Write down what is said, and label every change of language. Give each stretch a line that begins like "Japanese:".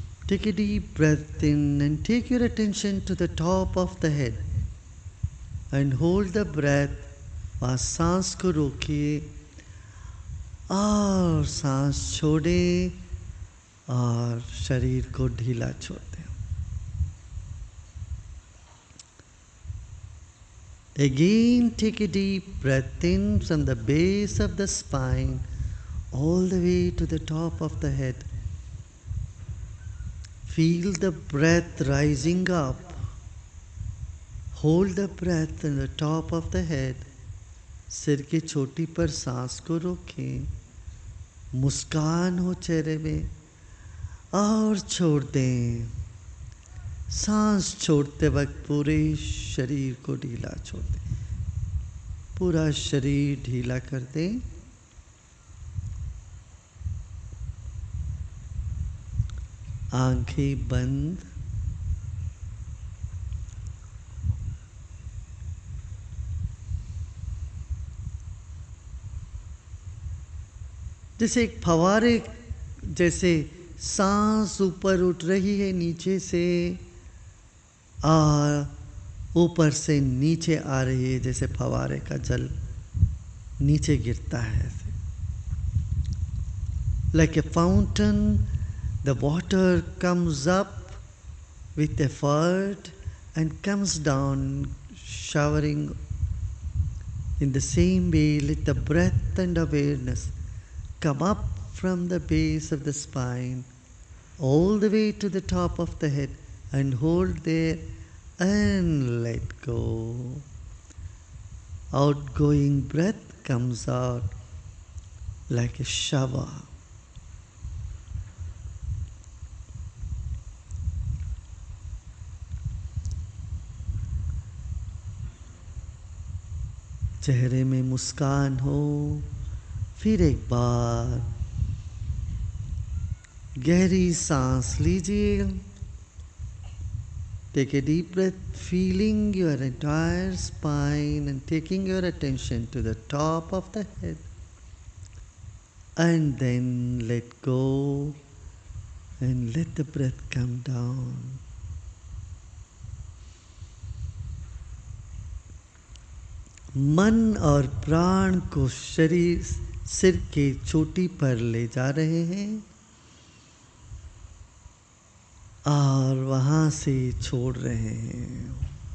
English: Take a deep breath in and take your attention to the top of the head and hold the breath।
Hindi: वहाँ सांस को रोकिए और सांस छोड़ें और शरीर को ढीला छोड़ दें।
English: Again, take a deep breath in from the base of the spine all the way to the top of the head. Feel the breath rising up. Hold the breath in the top of the head.
Hindi: सिर की चोटी पर सांस को रोकें, मुस्कान हो चेहरे में और छोड़ दें। सांस छोड़ते वक्त पूरे शरीर को ढीला छोड़ दें। पूरा शरीर ढीला कर दें। आंखें बंद। जैसे एक फवारे जैसे सांस ऊपर उठ रही है नीचे से और ऊपर से नीचे आ रही है, जैसे फवारे का जल नीचे गिरता है ऐसे।
English: Like a fountain, the water comes up with effort and comes down, showering. In the same way, let the breath and awareness come up from the base of the spine all the way to the top of the head and hold there and let go. Outgoing breath comes out like a shower.
Hindi: चेहरे में मुस्कान हो। फिर एक बार गहरी सांस लीजिए।
English: Take a deep breath, feeling your entire spine and taking your attention to the top of the head. And then let go and let the breath come down.
Hindi: मन और प्राण को शरीर सिर के चोटी पर ले जा रहे हैं और वहाँ से छोड़ रहे हैं।